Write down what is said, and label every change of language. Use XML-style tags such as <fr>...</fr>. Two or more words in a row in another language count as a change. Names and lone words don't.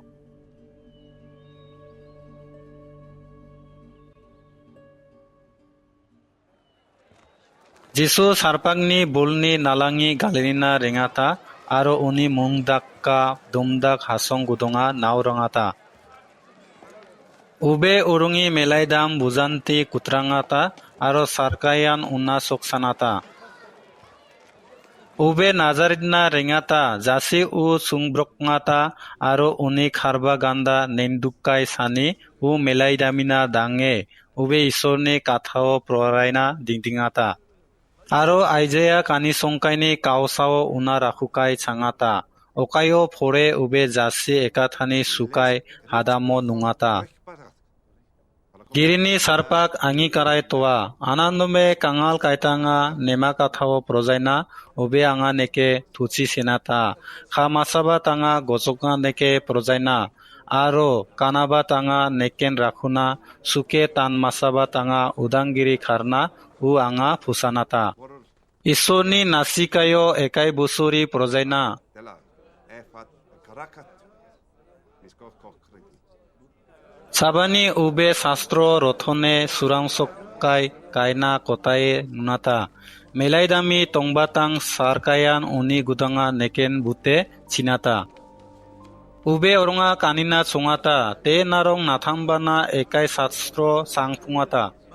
<trp>যিশু সারপাকনি বুলনি নালাঙি গালিনা রেঙাতা আরো উনি মুংদাক্কা দুমদাক হাসং গুদঙা নাও রঙাতা উবে উরুঙি মেলাইদাম বুজান্তি কুত্রাঙাতা আরো সারকায়ান উনা সকসানাতা উবে নাজারিদনা রেঙাতা জাসি উ সুংব্রকঙাতা আরো উনি খারবা গান্দা নেমদুক্কাই সানি উ মেলাইদামিনা দাঙে উবে ঈশ্বরনি কাথাও প্ররাইনা দিংদিঙাতা আরো আইজেয়া কানি সংকাইনি কাউসাও উনা রাখুকাই ছাঙাতা ওকায়ো ফোরে উবে জাসি একাথানি সুকাই হাদামো নুঙাতা গিরিনি সারপাক আঙি কারাই তোয়া আনন্দমে কাঙাল কাইতাঙা নেমা কাথাও প্রজাইনা উবে আঙা নেকে থুচি সেনাতা খা মাসাবা তাঙা গজকা নেকে প্রজাইনা আরো কানাবা তাঙা নেকেন রাখুনা সুকে তান মাসাবা তাঙা উদাংগিরি খারনা উ আঙা ফুসানাতা ঈশ্বরনি নাসিকায়ো একাই বছরি প্রজাইনা সাবানি উবে শাস্ত্র রথনে সুরাংসকাই কাইনা কতায়ে নুনাতা মেলাইদামি টংবাতাং সারকায়ান উনি গুদাঙা নেকেন বুতে চিনাতা উবে অরঙা কানিনা চঙাতা তে নারং নাথাংবানা একাই শাস্ত্র সাংফুঙাতা</trp>